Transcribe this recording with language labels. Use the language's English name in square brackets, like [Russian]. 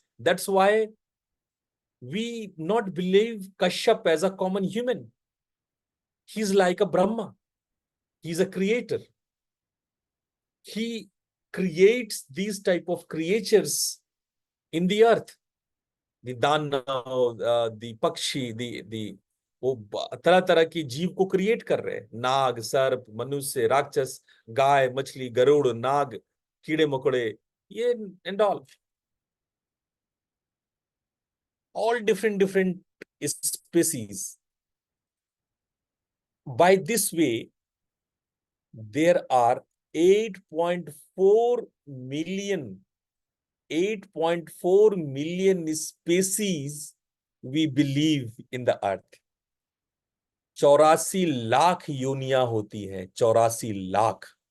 [English] That's why we not believe Kashyap as a common human. He's like a Brahma. He's a creator. He creates these type of creatures in the earth. [Hindi] The दानव, the पक्षी, the वो तरह तरह की जीव को create कर रहे हैं. नाग, सर्प, मनुष्य, राक्षस, गाय, मछली, गरुड़, नाग, कीड़े मकोड़े, ये [English] And all different species. By this way, there are 8.4 million 8.4 million species we believe in the earth. [Hindi] 84 lakh योनियां होती हैं. 84 लाख.